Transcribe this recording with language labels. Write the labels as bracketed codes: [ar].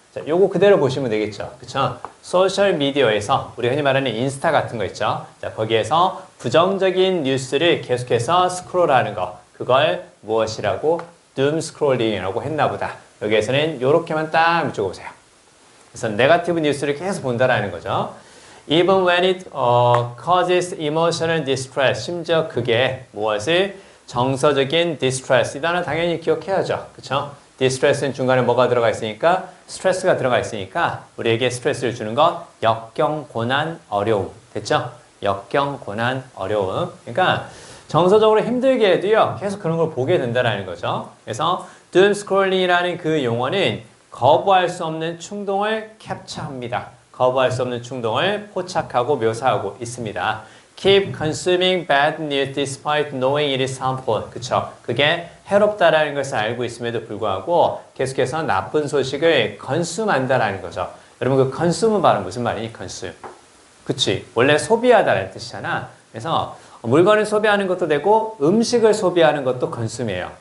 [ko] 자, 요거 그대로 보시면 되겠죠. 그쵸? 소셜 미디어에서 우리 흔히 말하는 인스타 같은 거 있죠. 자, 거기에서 부정적인 뉴스를 계속해서 스크롤하는 거. 그걸 무엇이라고? doom scrolling이라고 했나 보다. 여기에서는 요렇게만 딱 적어보세요. 그래서 네거티브 뉴스를 계속 본다라는 거죠. [en] Even when it causes emotional distress. [ko] 심지어 그게 무엇을 정서적인 distress. 이 단어 당연히 기억해야죠. 그쵸? distress는 중간에 뭐가 들어가 있으니까 스트레스가 들어가 있으니까 우리에게 스트레스를 주는 것 역경, 고난, 어려움. 됐죠? 역경, 고난, 어려움. 그러니까 정서적으로 힘들게 해도요. 계속 그런 걸 보게 된다는 거죠. 그래서 doom scrolling이라는 그 용어는 거부할 수 없는 충동을 캡처합니다. 거부할 수 없는 충동을 포착하고 묘사하고 있습니다. [en] Keep consuming bad news despite knowing it is harmful. [ko] 그쵸? 그게 해롭다라는 것을 알고 있음에도 불구하고 계속해서 나쁜 소식을 consume한다라는 거죠. 여러분 그 consume 말은 무슨 말이니? consume. 그치? 원래 소비하다라는 뜻이잖아. 그래서 물건을 소비하는 것도 되고 음식을 소비하는 것도 consume예요.